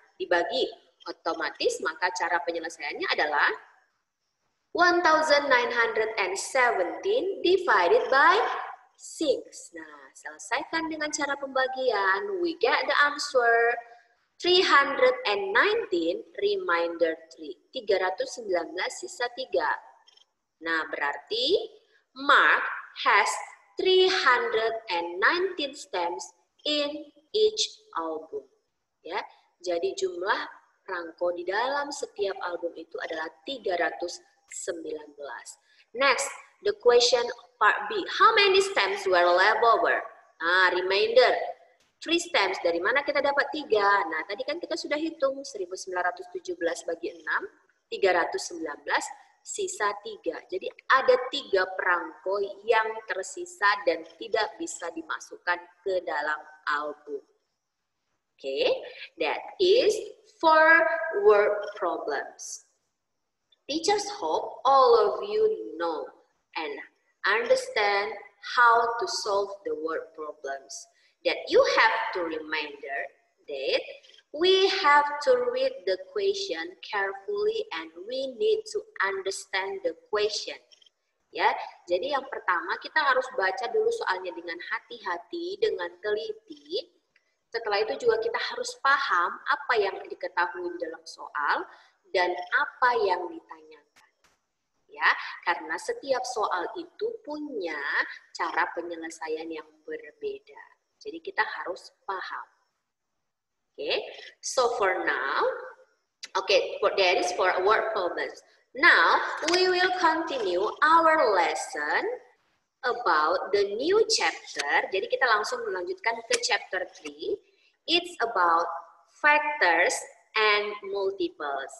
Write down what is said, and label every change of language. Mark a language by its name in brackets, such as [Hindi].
[Indonesian] Dibagi otomatis, maka cara penyelesaiannya adalah 1,917 [English] divided by 6. [Indonesian] Nah, selesaikan dengan cara pembagian. [English] We get the answer 319 remainder 3. [Indonesian] 319 sisa 3. Nah, berarti [English] Mark has 319 stamps in each album. [Indonesian] Ya, jadi jumlah perangko di dalam setiap album itu adalah 319. [English] Next, the question part B. How many stamps were left over? [Indonesian] Nah, [English] remainder. 3 stamps. [Indonesian] Dari mana kita dapat 3? Nah, tadi kan kita sudah hitung 1917 bagi 6, 319, sisa 3. Jadi ada 3 perangko yang tersisa dan tidak bisa dimasukkan ke dalam album. [English] Okay, that is for word problems. Teachers hope all of you know and understand how to solve the word problems. That you have to remember that we have to read the question carefully and we need to understand the question. [Indonesian] Ya, jadi yang pertama kita harus baca dulu soalnya dengan hati-hati, dengan teliti. Setelah itu juga kita harus paham apa yang diketahui di dalam soal dan apa yang ditanyakan. Ya, karena setiap soal itu punya cara penyelesaian yang berbeda. Jadi kita harus paham. [English] Okay, so for now, that is for word problems. Now we will continue our lesson about the new chapter. [Indonesian] Jadi kita langsung melanjutkan ke chapter 3. [English] It's about factors and multiples.